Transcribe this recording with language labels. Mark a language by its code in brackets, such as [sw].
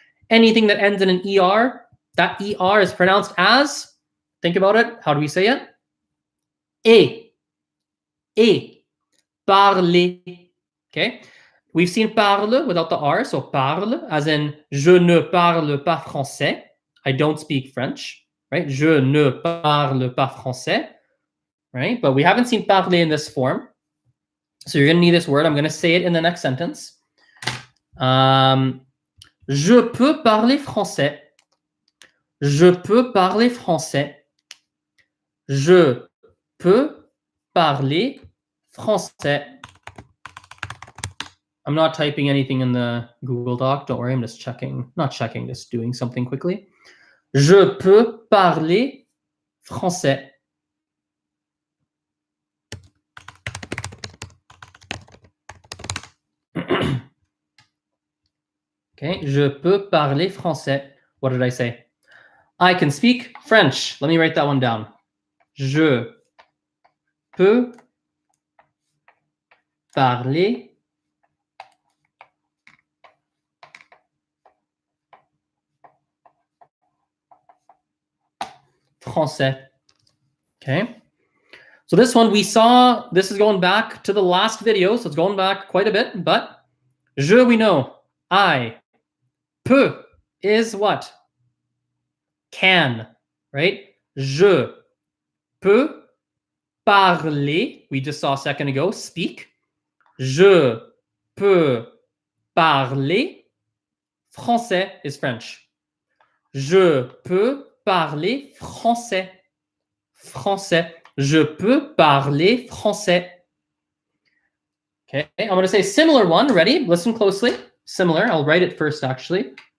[en] Anything that ends in an ER, that ER is pronounced as, think about it, how do we say it? [fr] Et. Parler. Okay? [en] We've seen parle without the R, so parle, as in je ne parle pas français. I don't speak French, right? [fr] Je ne parle pas français, right? [en] But we haven't seen parler in this form. So you're going to need this word. I'm going to say it in the next sentence. [fr] Je peux parler français. Je peux parler français. Je peux parler français. [en] I'm not typing anything in the Google Doc. Don't worry, I'm just checking. Not checking, just doing something quickly. [fr] Je peux parler français. Okay, je peux parler français. [en] What did I say? I can speak French. Let me write that one down. [fr] Je peux parler français. [en] Okay. So this one we saw, this is going back to the last video, so it's going back quite a bit, but je, we know. I. Peux is what? Can, right? Je peux parler, we just saw a second ago, speak. [fr] Je peux parler français is French. Je peux parler français. Français. Je peux parler français. [en] Okay, I'm going to say similar one. Ready? Listen closely. Similar. I'll write it first, actually.